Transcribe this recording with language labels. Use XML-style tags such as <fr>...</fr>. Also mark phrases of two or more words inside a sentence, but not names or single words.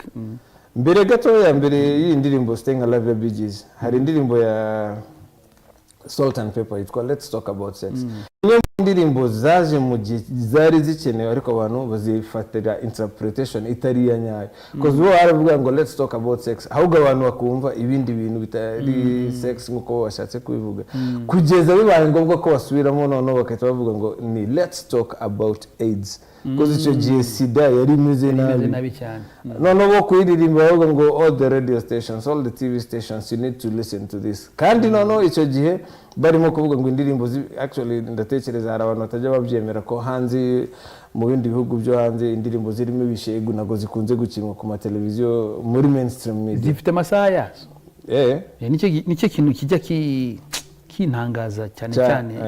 <rw>Mbere gato ya mbere y'indirimbo Staying Alive ya Bee Gees hari indirimbo ya Salt and Pepper yitwa Let's Talk About Sex. Niyo indirimbo zaje mu gihe zari zikenewe ariko abantu bazifatira interpretation itari ya nyayo because bo baravuga ngo let's talk about sex ahubwo abantu bakumva ibindi bintu bitari sex nkuko bashatse kubivuga kugeza bibaye ngombwa ko basubiramo none bakahita bavuga ngo ni</rw> <en>let's talk about AIDS.</en> <rw>kuko icyo gihe sida yari imeze nabi cyane. noneho bo kuyiririmba bavuga ngo</rw> <en>all the radio stations, all the TV stations, you need to listen to this.</en> <rw>kandi noneho icyo gihe barimo kuvuga ngo indirimbo actually ndatekereza hari abantu batajya babyemera ko hanze mu bindi bihugu byo hanze indirimbo zirimo ibishegu nago zikunze gukinwa ku mateleviziyo muri</rw> <en>mainstream media</en> <rw>zifite amasaha yazo. nicyo kintu kijya kintangaza cyane</rw>